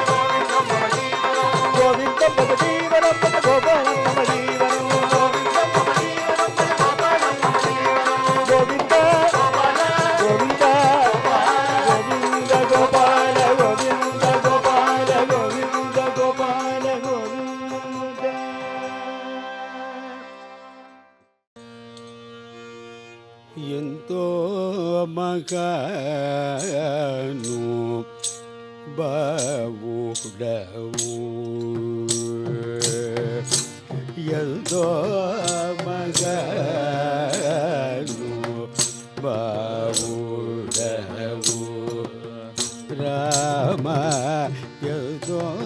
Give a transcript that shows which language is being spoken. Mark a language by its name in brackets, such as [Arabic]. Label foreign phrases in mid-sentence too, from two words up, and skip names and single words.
[Sanskrit] गोविन्दं मम जीवनं गोविन्दं भज जीवनं भज गोपालं मम जीवनं गोविन्दं मम जीवनं भज गोपालं मम जीवनं गोविन्द गोविन्द गोविन्द गोपाल गोविन्द गोपाल गोविन्द गोपाल गोविन्द [Kannada] ಎಂತೋ ಮಗನು ಬಾವುಡವು ಎಂತೋ ಮಗನು ಬಾವುಡವು ರಾಮ ಎಂತೋ